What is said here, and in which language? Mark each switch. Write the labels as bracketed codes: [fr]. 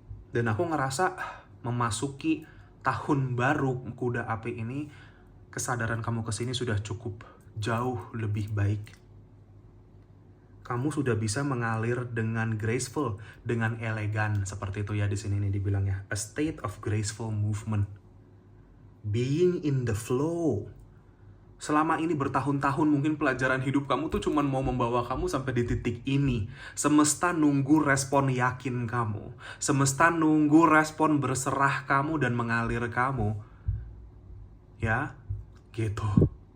[id] Dan aku ngerasa memasuki tahun baru kuda api ini, kesadaran kamu kesini sudah cukup jauh lebih baik. Kamu sudah bisa mengalir dengan graceful, dengan elegan, seperti itu ya di sini nih dibilangnya. [en] A state of graceful movement. Being in the flow. [id] Selama ini bertahun-tahun mungkin pelajaran hidup kamu tuh cuma mau membawa kamu sampai di titik ini. Semesta nunggu respon yakin kamu. Semesta nunggu respon berserah kamu dan mengalir kamu. Ya, gitu.